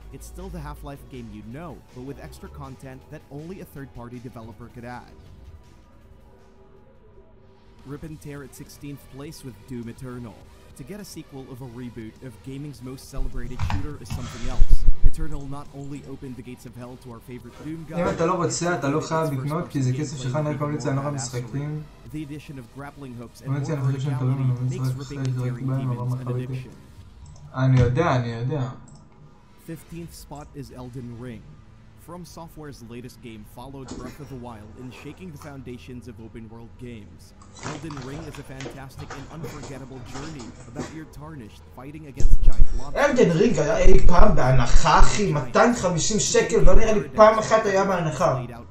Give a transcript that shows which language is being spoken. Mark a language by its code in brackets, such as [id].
[en] It's still the Half-Life game you know, but with extra content that only a third-party developer could add. Rip and Tear at 16th place with Doom Eternal. To get a sequel of a reboot of gaming's most celebrated shooter is something else. Eternal not only opened the gates of hell to our favorite Doom guy, [he] אם אתה לא רוצה, אתה לא חייב לקנות, כי זה כסף שלך נקבל את זה על המשחקים. [en] The addition of grappling hooks and more verticality makes ripping and tearing demons an addiction. [he] אני יודע. [en] 15th spot is Elden Ring. From Software's latest game followed Breath of the Wild in shaking the foundations of open-world games. Elden Ring is a fantastic and unforgettable journey about your tarnished fighting against giant monsters. [he] Elden Ring היה אי פעם בהנחה, אחי, 250 שקל, לא נראה לי פעם אחת היה בהנחה.